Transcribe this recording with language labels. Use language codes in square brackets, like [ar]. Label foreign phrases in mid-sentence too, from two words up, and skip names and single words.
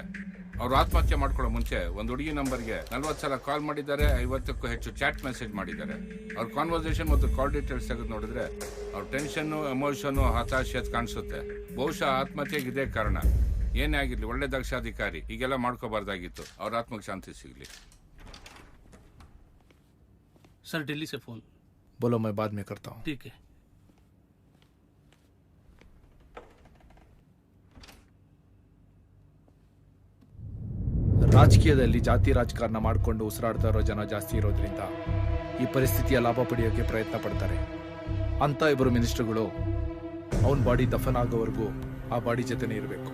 [kn] ಅವ್ರು ಆತ್ಮಹತ್ಯೆ ಮಾಡ್ಕೊಳ್ಳೋ ಮುಂಚೆ ಒಂದು ಹುಡುಗಿ ನಂಬರ್ಗೆ 40 ಸಲ ಕಾಲ್ ಮಾಡಿದ್ದಾರೆ, 50ಕ್ಕೂ ಹೆಚ್ಚು [en] chat message [kn] ಮಾಡಿದ್ದಾರೆ. ಅವ್ರ ಕಾನ್ವರ್ಸೇಷನ್ ಮತ್ತು [en] call details [kn] ತೆಗೆದು ನೋಡಿದ್ರೆ ಅವ್ರ ಟೆನ್ಷನ್ನು, ಎಮೋಷನ್ನು, ಹತಾಶೆ ಕಾಣಿಸುತ್ತೆ. ಬಹುಶಃ ಆತ್ಮಹತ್ಯೆಗೆ ಇದೇ ಕಾರಣ. ಏನೇ ಆಗಿರ್ಲಿ, ಒಳ್ಳೆ ದಕ್ಷ ಅಧಿಕಾರಿ ಹೀಗೆಲ್ಲ ಮಾಡ್ಕೋಬಾರ್ದಾಗಿತ್ತು. ಅವ್ರ ಆತ್ಮಕ್ಕೆ ಶಾಂತಿ ಸಿಗ್ಲಿ. [hi] सर दिल्ली से फोन. बोलो, मैं बाद में करता हूँ. ठीक है. [kn] ರಾಜಕೀಯದಲ್ಲಿ ಜಾತಿ ರಾಜಕಾರಣ ಮಾಡಿಕೊಂಡು ಉಸಿರಾಡ್ತಾ ಇರೋ ಜನ ಜಾಸ್ತಿ ಇರೋದ್ರಿಂದ ಈ ಪರಿಸ್ಥಿತಿಯ ಲಾಭ ಪಡೆಯೋಕೆ ಪ್ರಯತ್ನ ಪಡ್ತಾರೆ. ಅಂತ ಇಬ್ಬರು ಮಿನಿಸ್ಟರ್ಗಳು ಅವನ ಬಾಡಿ ದಫನ್ ಆಗೋವರೆಗೂ ಆ ಬಾಡಿ ಜೊತೆನೇ ಇರಬೇಕು.